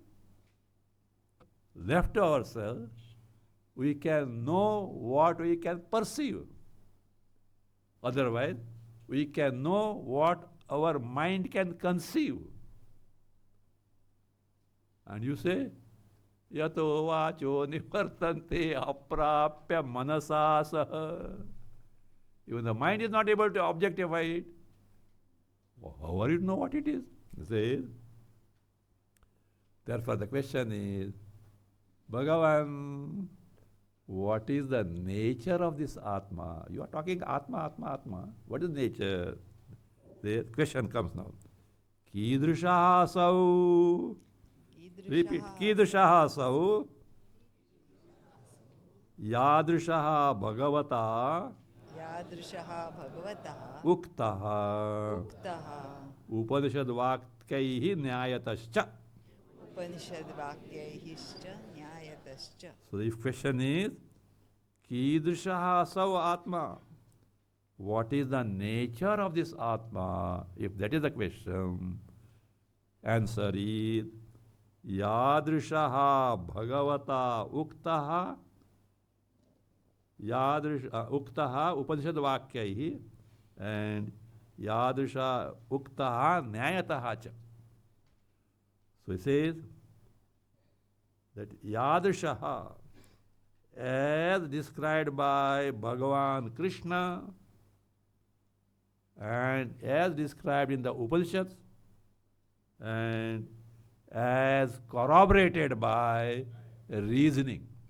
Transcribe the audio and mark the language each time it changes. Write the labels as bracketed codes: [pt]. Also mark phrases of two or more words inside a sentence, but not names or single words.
[en] Left to ourselves, we can know what we can perceive. Otherwise, we can know what our mind can conceive. And you say, [sa] Yato vacho nivartante aprapya manasa saha. [en] Even the mind is not able to objectify it. How are you to know what it is? He says, therefore the question is, Bhagavan, what is the nature of this Atma? You are talking [sa] Atma, Atma, Atma. [en] What is nature? The question comes now. [sa] Kidrishaha sau. Repeat. Kidrishaha sau. Yadrishaha bhagavata. Yadrishaha bhagavata. Uktaha. Uktaha. Upanishad vakyaihi nyayatascha. Upanishad vakyaihischa nyayatascha. [en] So the question is, [sa] Kidrishaha sau Atma. [en] What is the nature of this Atma? If that is the question, answer is, [sa] Yadrishaha Bhagavata Uktaha Uktaha Upanishad Vakyaihi and Yadrisha Uktaha Nyayataha cha. [en] So it says that Yadrishaha, as described by Bhagavan Krishna and as described in the Upanishads and as corroborated by reasoning.